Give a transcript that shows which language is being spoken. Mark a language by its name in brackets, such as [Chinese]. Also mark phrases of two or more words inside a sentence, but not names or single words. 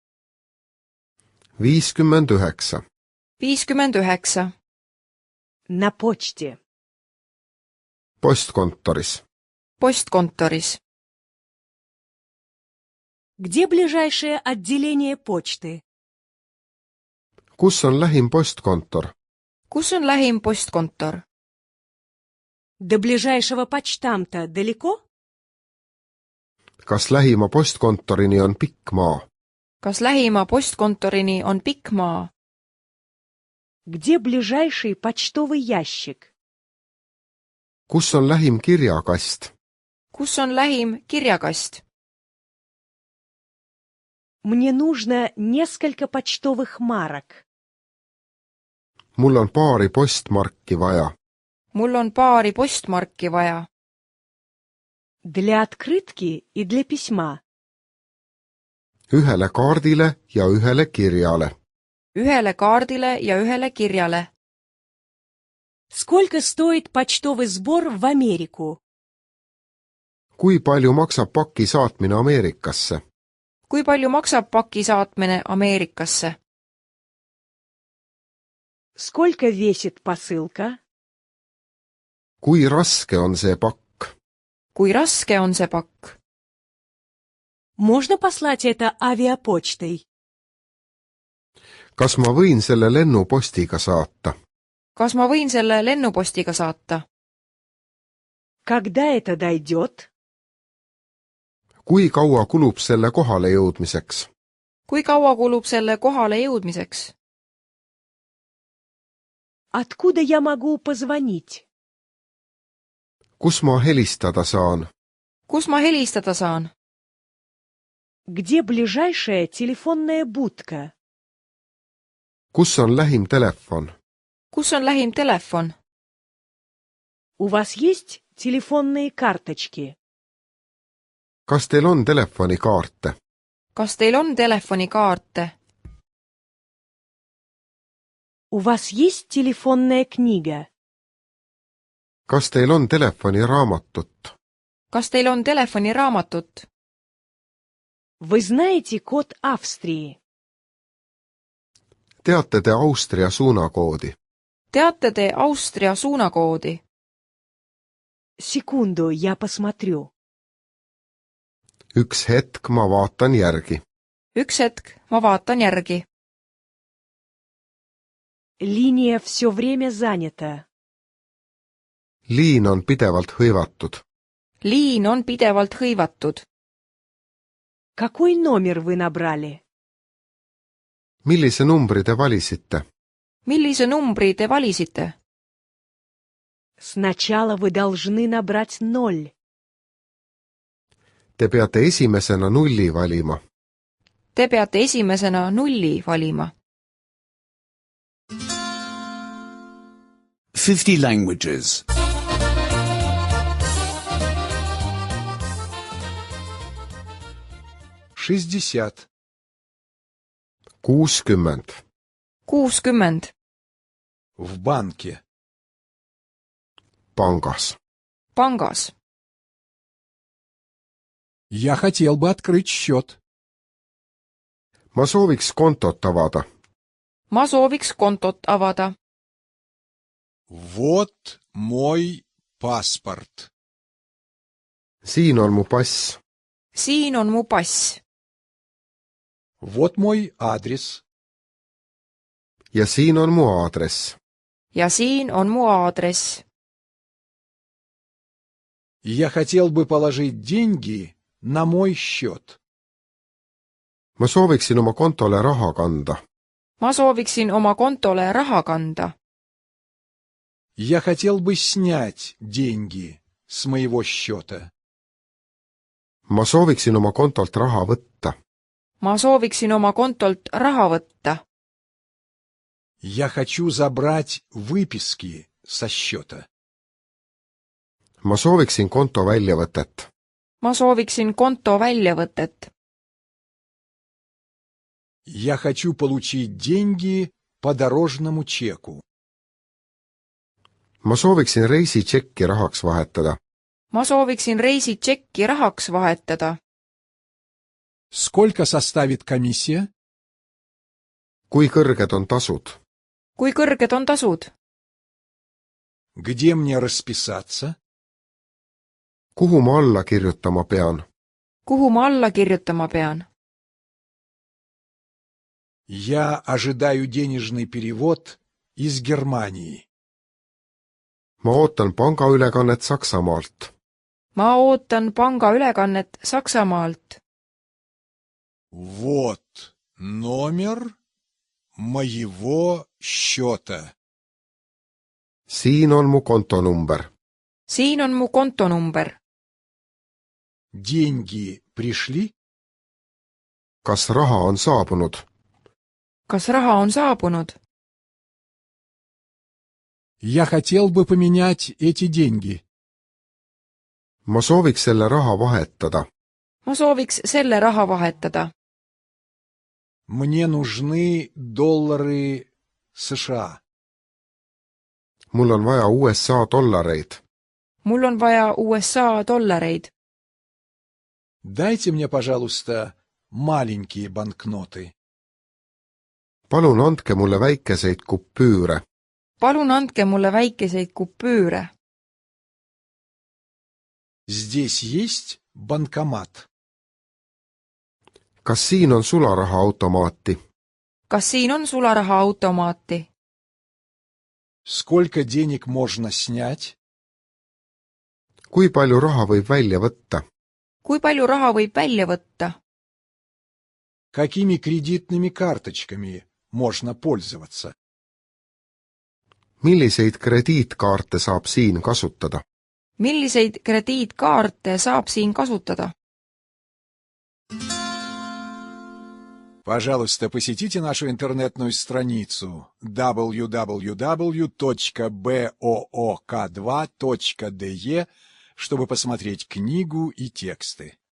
[Russian] 59. 59. На почте. [Estonian] Postkontoris. Postkontoris. [Russian] Где ближайшее отделение почты? [Estonian] Kus on lähim postkontor? Kus on lähim postkontor? [Russian] До ближайшего почтамта далеко? [Estonian] Kas lähima postkontorini on pikk maa? Kas lähima postkontorini on pikk maa? [Russian] Где ближайший почтовый ящик? [Estonian] Kus on lähim kirjakast? Kus on lähim kirjakast? [Russian] Мне нужно несколько почтовых марок. [Estonian] Mul on paari postmarki vaja. Mul on paari postmarki vaja. [Russian] Для открытки и для письма. [Estonian] Ühele kaardile ja ühele kirjale. Ühele kaardile ja ühele kirjale. [Russian] Сколько стоит почтовый сбор в Америку? [Estonian] Kui palju maksab paki saatmine Ameerikasse? Kui palju maksab paki saatmine Ameerikasse? [Russian] Сколько весит посылка? [Estonian] Kui raske on see pakk? Kui raske on see pakk? [Russian] Можно послать это авиапочтой? [Estonian] Kas ma võin selle lennupostiga saata? Kas ma võin selle lennupostiga saata? [Russian] Когда это дойдет? [Estonian] Kui kaua kulub selle kohale jõudmiseks? Kui kaua kulub selle kohale jõudmiseks? [Russian] Откуда я могу позвонить? [Estonian] Kus ma helistada saan? Kus ma helistada saan? [Russian] Где ближайшая телефонная будка? [Estonian] Kus on lähim telefon? Kus on lähim telefon? [Russian] У вас есть телефонные карточки? [Estonian] Kas teil on telefonikaarte? Kas teil on telefonikaarte? [Russian] У вас есть телефонная книга? [Estonian] Kas teil on telefoniraamatut? Kas teil on telefoniraamatut? [Russian] Вы знаете код Австрии? [Estonian] Teate te Austria suunakoodi? Teate te Austria suunakoodi? [Russian] Секунду, я посмотрю. [Estonian] Üks hetk, ma vaatan järgi. Üks hetk, ma vaatan järgi. [Russian] Линия все время занята. [Estonian] Liin on pidevalt hõivatud. Liin on pidevalt hõivatud. [Russian] Какой номер вы набрали? [Estonian] Millise numbri te valisite? Millise numbri te valisite? [Russian] Сначала вы должны набрать 0. [Estonian] Te peate esimesena nulli valima. Te peate esimesena nulli valima. [English] 50 languages. [Russian] 60. 60. 60. В банке. [Estonian] Pangas. Pangas. [Russian] Я хотел бы открыть счет. [Estonian] Ma sooviks kontot avada. Ma sooviks kontot avada. [Russian] Вот мой паспорт. [Estonian] Siin on mu pass. Siin on mu pass. [Russian] Вот мой адрес. [Estonian] Ja siin on mu aadress. Ja siin on mu aadress. [Russian] Я хотел бы положить деньги на мой счет. [Estonian] Ma sooviksin oma kontole raha kanda. Ma sooviksin oma kontole raha kanda. [Russian] Я хотел бы снять деньги с моего счета. [Estonian] Ma sooviksin oma kontolt raha võtta. Ma sooviksin oma kontolt raha võtta. [Russian] Я хочу забрать выписки со счета. [Estonian] Ma sooviksin konto väljavõtet. Ma sooviksin konto väljavõtet. [Russian] Я хочу получить деньги по дорожному чеку. [Estonian] Ma sooviksin reisitšekki rahaks vahetada. Ma sooviksin reisitšekki rahaks vahetada. [Russian] Сколько составит комиссия? [Estonian] Kui kõrged on tasud? Kui kõrged on tasud? [Russian] Где мне расписаться? [Estonian] Kuhu ma alla kirjutama pean? Kuhu ma alla kirjutama pean? [Russian] Я ожидаю денежный перевод из Германии. [Estonian] Ma ootan pangaülekannet Saksamaalt. Ma ootan pangaülekannet Saksamaalt. [Russian] Вот номер моего счета. [Estonian] Siin on mu kontonumber. Siin on mu kontonumber. [Russian] Деньги пришли? [Estonian] Kas raha on saabunud? Kas raha on saabunud? [Russian] Я хотел бы поменять эти деньги. [Estonian] Ma sooviks selle raha vahetada. Ma sooviks selle raha vahetada. [Russian] Мне нужны доллары США. [Estonian] Mul on vaja USA dollareid. Mul on vaja USA dollareid. [Russian] Дайте мне, пожалуйста, маленькие банкноты. [Estonian] Palun andke mulle väikeseid kupüüre. Palun andke mulle väikeseid kupüüre. [Russian] Здесь есть банкомат? [Estonian] Kas siin on sularahaautomaati? Kas siin on sularahaautomaati? [Russian] Сколько денег можно снять? [Estonian] Kui palju raha võib välja võtta? Kui palju raha võib välja võtta? [Russian] Какими кредитными карточками можно пользоваться? [Estonian] Milliseid krediitkaarte saab siin kasutada? Milliseid krediitkaarte saab siin kasutada? [Russian] Пожалуйста, посетите нашу интернетную страницу www.book2.de, чтобы посмотреть книгу и тексты.